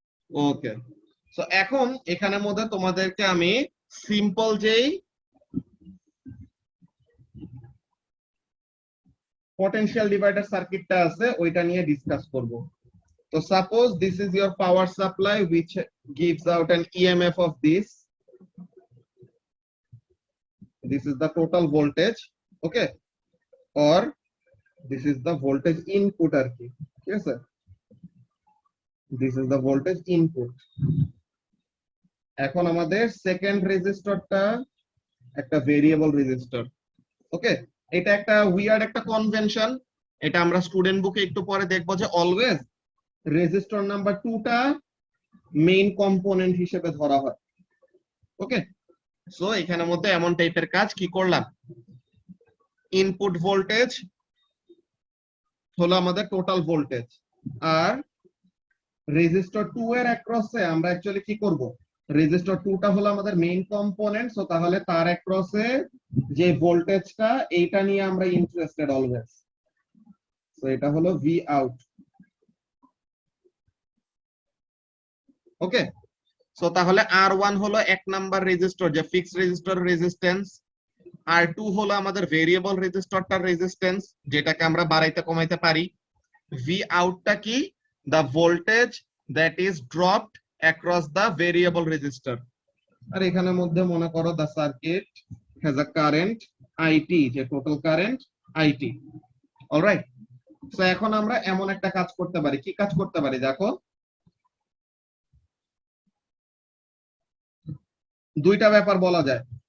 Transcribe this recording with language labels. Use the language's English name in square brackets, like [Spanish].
[Bangla] ওকে, so এখন এখানের মধ্যে তোমাদেরকে আমি সিম্পল যেই পটেনশিয়াল ডিভাইডার সার্কিটটা আছে ওইটা নিয়ে ডিসকাস করব। [English] তো suppose this is your power supply which gives out an EMF of this is the total voltage, okay, or this is the voltage input [Bangla] আর কি, ঠিক আছে, [English] this is the voltage input। [Bangla] এখন আমাদের সেকেন্ড রেজিস্টরটা একটা variable resistor, ওকে, এটা একটা weird একটা convention এটা আমরা স্টুডেন্ট বুকে একটু পরে দেখবো যে অলওয়েজ রেজিস্টর নাম্বার 2টা মেইন কম্পোনেন্ট হিসেবে ধরা হয়। ওকে, সো এখানের মধ্যে এমন টাইপের কাজ কি করলাম, ইনপুট ভোল্টেজ হলো আমাদের টোটাল ভোল্টেজ, আর রেজিস্টর 2 এর অ্যাক্রসে আমরা অ্যাকচুয়ালি কি করব, রেজিস্টর 2টা হলো আমাদের মেইন কম্পোনেন্ট, সো তাহলে তার অ্যাক্রসে যে ভোল্টেজটা এইটা নিয়ে আমরা ইন্টারেস্টেড অলওয়েজ। সো এটা হলো ভি আউট। ওকে, সো তাহলে R1 হলো 1 নাম্বার রেজিস্টর যে ফিক্সড রেজিস্টর রেজিস্ট্যান্স, R2 হলো আমাদের ভেরিয়েবল রেজিস্টরটার রেজিস্ট্যান্স যেটাকে আমরা বাড়াইতে কমাইতে পারি। ভি আউটটা কি, [English] the voltage that is dropped across the variable resistor। [Bangla] আর এখানের মধ্যে মনে করো [English] the circuit has a current IT, [Bangla] যে total current IT। Alright, so এখন আমরা এমন একটা কাজ করতে পারি, কি কাজ করতে পারি দেখো, দুইটা ব্যাপার বলা যায়।